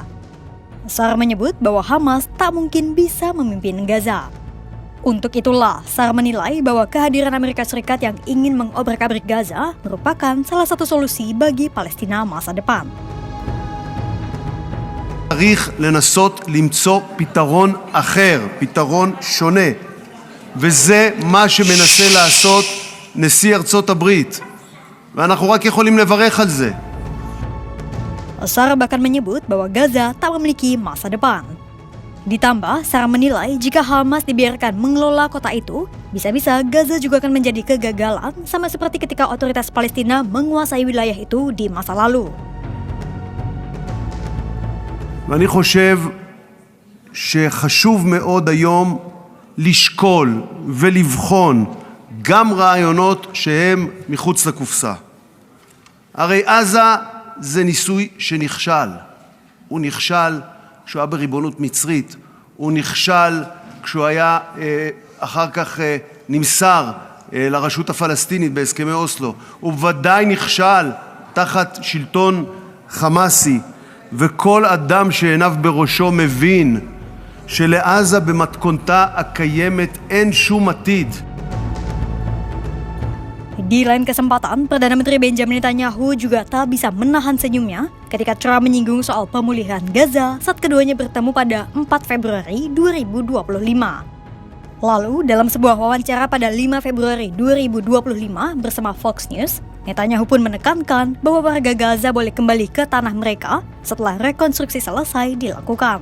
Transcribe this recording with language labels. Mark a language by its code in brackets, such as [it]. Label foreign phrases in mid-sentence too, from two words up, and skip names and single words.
[id] Sa'ar menyebut bahwa Hamas tak mungkin bisa memimpin Gaza. Untuk itulah, Sa'ar menilai bahwa kehadiran Amerika Serikat yang ingin mengobrak-abrik Gaza merupakan salah satu solusi bagi Palestina masa depan. [he] צריך לנסות למצוא פתרון אחר, פתרון שונה, וזה מה שמנסה לעשות נשיא ארצות הברית, ואנחנו רק יכולים לברך על זה. [id] Sarah bahkan menyebut bahwa Gaza tak memiliki masa depan. Ditambah, Sarah menilai jika Hamas dibiarkan mengelola kota itu, bisa-bisa Gaza juga akan menjadi kegagalan sama seperti ketika otoritas Palestina menguasai wilayah itu di masa lalu. [he] ואני חושב שחשוב מאוד היום לשקול ולבחון גם רעיונות שהם מחוץ לקופסה. הרי עזה זה ניסוי שנכשל. הוא נכשל כשהוא היה בריבונות מצרית, הוא נכשל כשהוא היה אחר כך נמסר לרשות הפלסטינית בהסכמי אוסלו, הוא ודאי נכשל תחת שלטון חמאסי, וכל אדם שעיניו בראשו מבין שלעזה במתכונתה הקיימת אין שום עתיד. [id] Di lain kesempatan, Perdana Menteri Benjamin Netanyahu juga tak bisa menahan senyumnya ketika Trump menyinggung soal pemulihan Gaza saat keduanya bertemu pada 4 Februari 2025. Lalu, dalam sebuah wawancara pada 5 Februari 2025 bersama Fox News, Netanyahu pun menekankan bahwa warga Gaza boleh kembali ke tanah mereka setelah rekonstruksi selesai dilakukan.